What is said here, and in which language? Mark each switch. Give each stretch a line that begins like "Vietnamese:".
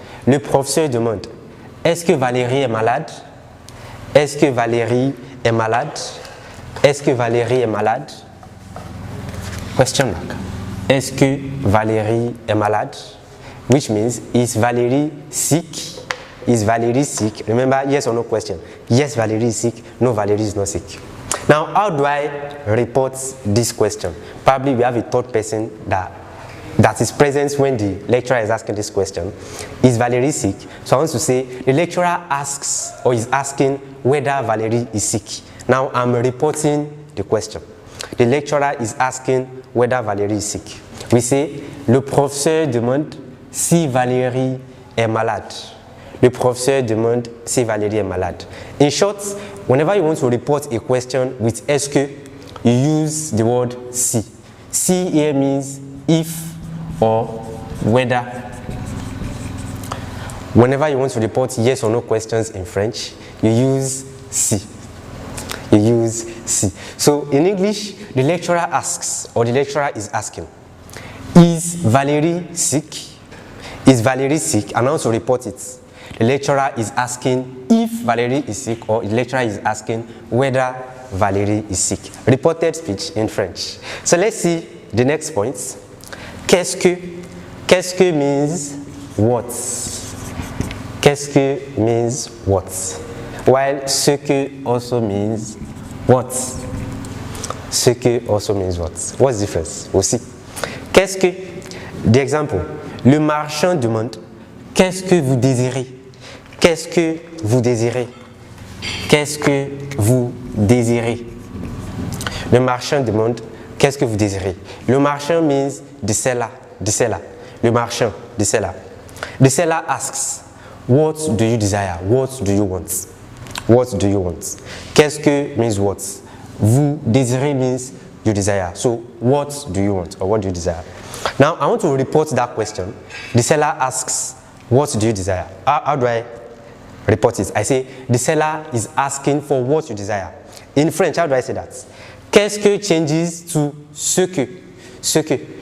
French: Le professeur demande, est-ce que Valérie est malade? Est-ce que Valérie est malade? Est-ce que Valérie est malade?
English: Question mark.
French: Est-ce que Valérie est malade?
English: Which means, is Valérie sick? Is Valérie sick? Remember, yes or no question. Yes, Valérie is sick. No, Valérie is not sick. Now, how do I report this question? Probably we have a third person that is present when the lecturer is asking this question. Is Valérie sick? So I want to say the lecturer asks or is asking whether Valérie is sick. Now I'm reporting the question. The lecturer is asking whether Valérie is sick. We say
French: le professeur demande si Valérie est malade. Le professeur demande si Valérie est malade.
English: In short, whenever you want to report a question with est-ce que, you use the word si. Si here means if or whether. Whenever you want to report yes or no questions in French, you use si. You use si. So in English, the lecturer asks, or the lecturer is asking, is Valérie sick? Is Valérie sick? And also report it. The lecturer is asking if Valérie is sick, or the lecturer is asking whether Valérie is sick. Reported speech in French. So let's see the next points. Qu'est-ce que means what? Qu'est-ce que means what? While ce que also means what? Ce que also means what? What's the difference?
French: Aussi. Qu'est-ce que,
English: the example,
French: le marchand demande, qu'est-ce que vous désirez? Qu'est-ce que vous désirez? Qu'est-ce que vous désirez? Le marchand demande, qu'est-ce que vous désirez?
English: Le marchand means the seller. Le marchand, the seller. The seller asks, what do you desire? What do you want? What do you want? Qu'est-ce que means what? Vous désirez means you desire. So what do you want or what do you desire? Now I want to report that question. The seller asks, what do you desire? How do I report it? I say the seller is asking for what you desire. In French, how do I say that?
French: Qu'est-ce que
English: changes to
French: ce que? Ce que.